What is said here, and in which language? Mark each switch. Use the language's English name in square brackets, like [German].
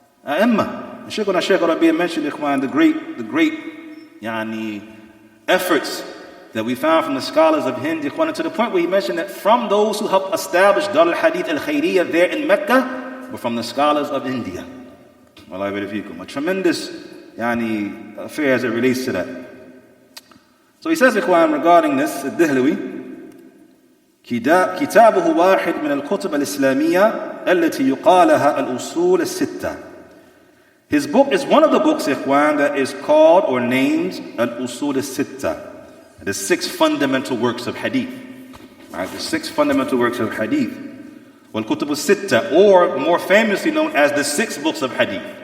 [English] Shaykh Abu mentioned, ikhwan, the great efforts that we found from the scholars of Hind, ikhwan, to the point where he mentioned that from those who helped establish Dar al-Hadith al-Khairiyah there in Mecca were from the scholars of India. A tremendous affair as it relates to that. So he says, ikhwan, regarding this, [Arabic] الدهلوي كتابه واحد من الكتب الإسلامية التي يقالها الأصول الستة. [English] His book is one of the books, ikhwan, that is called or named al-Usul al-Sitta, the 6 fundamental works of hadith. Right, the 6 fundamental works of hadith. Wal-Kutub al-Sitta, or more famously known as the 6 books of hadith.